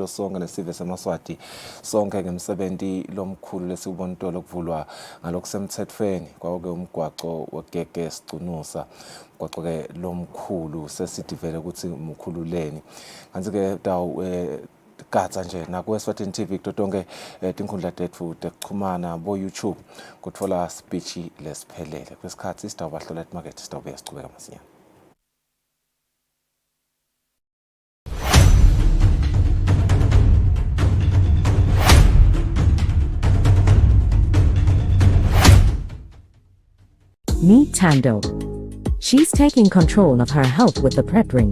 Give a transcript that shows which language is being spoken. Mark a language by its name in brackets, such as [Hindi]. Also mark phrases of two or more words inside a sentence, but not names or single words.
[Swati] sonke nesive semaswati sonke ngemsebenzi lomkhulu lesibonitolo kuvulwa ngalokusemthethweni kwake umgwaqo wegege sicunusa umgwaqo ke lomkhulu sesidivele ukuthi umkhululeni kanti ke dawu Gatsa nje naku Eswatini TV kutonke tinkhundla tethu tekuxhumana bo YouTube kutfola speech lesiphelele kwesikhathi sitawubahlola emarket sitawubuya sichubeka masinyane [English] Meet Tando. She's taking control of her health with the PrEP ring.